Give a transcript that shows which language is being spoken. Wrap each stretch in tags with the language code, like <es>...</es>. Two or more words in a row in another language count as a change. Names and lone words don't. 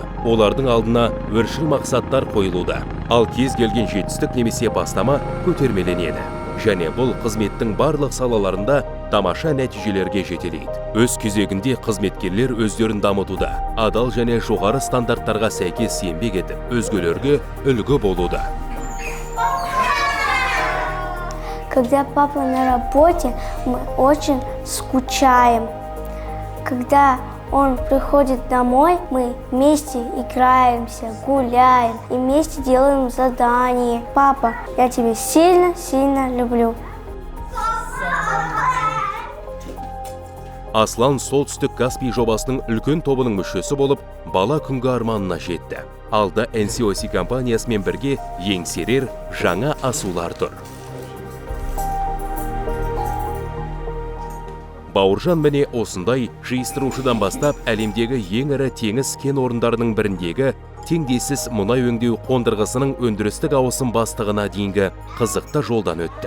<kk>Олардың алдына өршіл мақсаттар қойылуда. Ал кез келген жетістік немесе бастама көтермеленеді. Және бұл қызметтің барлық салаларында тамаша нәтижелерге жетелейді. Өз кезегінде қызметкерлер өздерін дамытуда, адал және жоғары стандарттарға сәйкес еңбек етіп, өзгелерге үлгі болуда.</kk> <ru>Когда папа на работе, мы очень скучаем. Когда он приходит домой, мы вместе играемся, гуляем и вместе делаем задания. Папа, я тебя сильно люблю.</ru> <kk>Аслан Солтүстік Каспий жобасының үлкен тобының мүшесі болып, бала күнгі арманына жетті. Алда NCOC компаниясымен бірге еңсерер жаңа асулар тұр. Бауыржан міне осындай жиыстырушыдан бастап әлемдегі ең ірі теңіз кен орындарының біріндегі теңдессіз мұнай өңдеу қондырғысының өндірістік ауысым бастығына дейінгі қызықты жолдан өтті.</kk>